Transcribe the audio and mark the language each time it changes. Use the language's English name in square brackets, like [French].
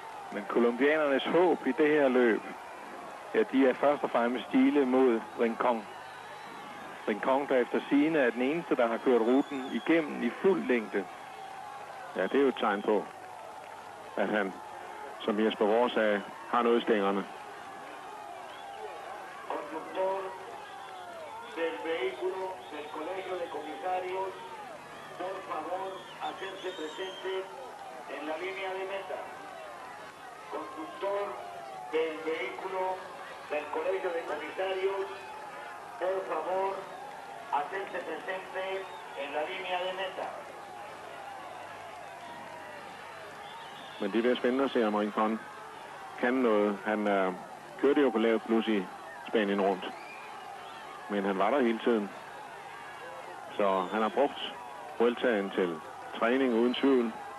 [Danish] Men kolumbianernes håb i det her løb, ja, de er først og fremmest stile mod Rincon. Rincon, der efter sigende er den eneste, der har kørt ruten igennem i fuld længde. Ja, det er jo et tegn på, at han, som Jesper Vore sagde, har noget i stængerne. [Spanish] Conductor del vehículo del Colegio de Comisarios, por favor, hacerse presente en la línea de meta. Conductor del vehículo del Colegio de Comisarios, por favor, hacerse presente en la línea de meta. [Danish] Men det bliver spændende at se, om Rincon kan noget. Han kørte jo på lav plus i Spanien rundt. Men han var der hele tiden. Så han har brugt Vueltaen til træning uden tvivl.